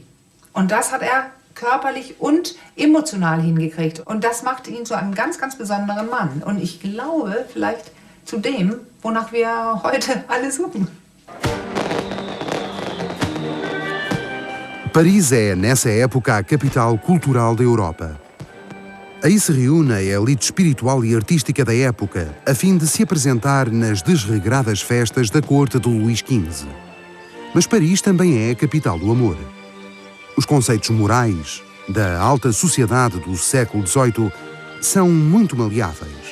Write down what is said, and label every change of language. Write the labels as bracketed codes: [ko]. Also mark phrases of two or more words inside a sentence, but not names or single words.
[de] Und das hat er körperlich und emotional hingekriegt. Und das macht ihn zu einem ganz, ganz besonderen Mann. Und ich glaube, vielleicht zu dem, wonach wir heute alle suchen. [pt] Paris é, nessa época, a capital cultural da Europa. Aí se reúne a elite espiritual e artística da época, a fim de se apresentar nas desregradas festas da corte de Luís XV. Mas Paris também é a capital do amor. Os conceitos morais da alta sociedade do século XVIII são muito maleáveis.